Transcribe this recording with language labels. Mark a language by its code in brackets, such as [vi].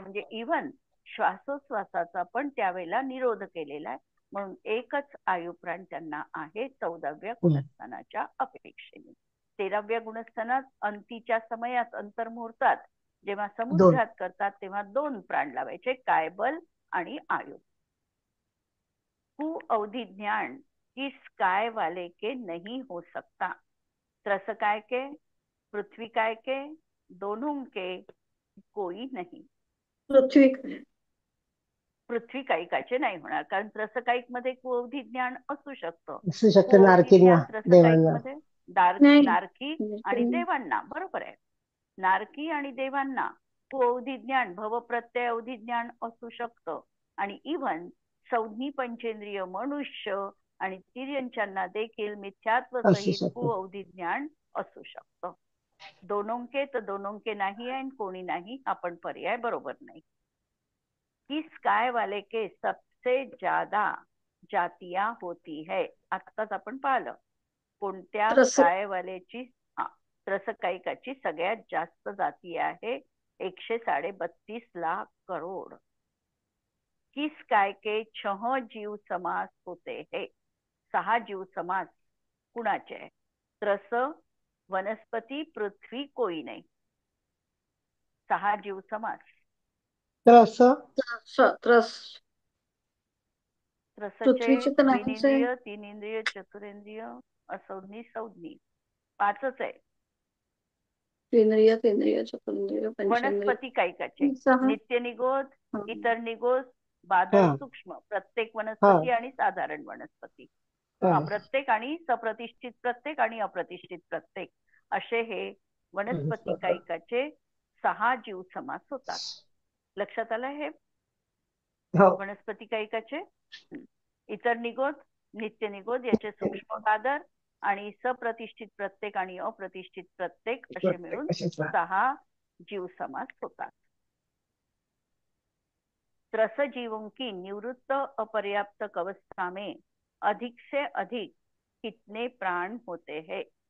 [mr] म्हणजे इव्हन श्वासोश्वासाचा पण त्यावेळेला निरोध केलेला आहे. म्हणून एकच आयु प्राण त्यांना आहे 14व्या गुणस्थानाच्या अपेक्षेने. 13व्या गुणस्थानात अंतीच्या समयात, अंतर्मुहूर्तात जेव्हा समुद्रात करतात तेव्हा 2 प्राण लावायचे, कायबल आणि आयु. [hi] कु अवधि ज्ञान किस काय वाले के नहीं हो सकता. त्रस काय के, पृथ्वी काय के, दोनों के कोई नहीं. [mr] पृथ्वी कायिकाचे नाही होणार, कारण त्रसकायिक मध्ये कुअवधी ज्ञान असू शकतं. असू शकतं नारकींना, त्रसकायिक देवांना. मध्ये नाही. नारकी आणि देवांना, बरोबर आहे. नारकी आणि देवांना कुअवधी ज्ञान, भव प्रत्यय अवधी ज्ञान असू शकतं. आणि इव्हन संज्ञी पंचेंद्रिय मनुष्य आणि तिर्यंच्यांना देखील मिथ्यात्व सहित कुअवधी ज्ञान असू शकतं. दोनोंके तर दोनोंके नाही आहे, कोणी नाही हा पण पर्याय बरोबर नाही. [hi] किस काय वाले के सबसे ज्यादा जातियां होती है. [mr] आत्ताच आपण पाहिलं कोणत्या कायवालेची, त्रसकायिकाची सगळ्यात जास्त जाती आहे, 132 लाख करोड. [hi] किस काय के 6 जीव समास होते है. [mr] 6 जीव समास कुणाचे आहे? त्रस, वनस्पती, पृथ्वी, कोई नाही. 6 जीव समास. त्रसचे द्विनेंद्रिय, 3 इंद्रिय, चतुरेंद्रिय, असंज्ञी, संज्ञी 5च आहे. त्रिंद्रिय, चतुरेंद्रिय, वनस्पती कायिकाचे नित्य निगोध, इतर निगोध, बादल, सूक्ष्म, प्रत्येक वनस्पती आणि साधारण वनस्पती, प्रत्येक आणि सप्रतिष्ठित प्रत्येक आणि अप्रतिष्ठित प्रत्येक, असे हे वनस्पती कायिकाचे 6 जीव समास होतात. लक्षात आलं हे? वनस्पती कायिकाचे इतर निगोध, नित्य निगोध याचे सूक्ष्म बादर आणि सप्रतिष्ठित प्रत्येक आणि अप्रतिष्ठित प्रत्येक असे मिळून 6 जीव समास होतात. [hi] त्रस जीवों की निवृत्त अपर्याप्त अवस्था में अधिक से अधिक कितने प्राण होते हैं?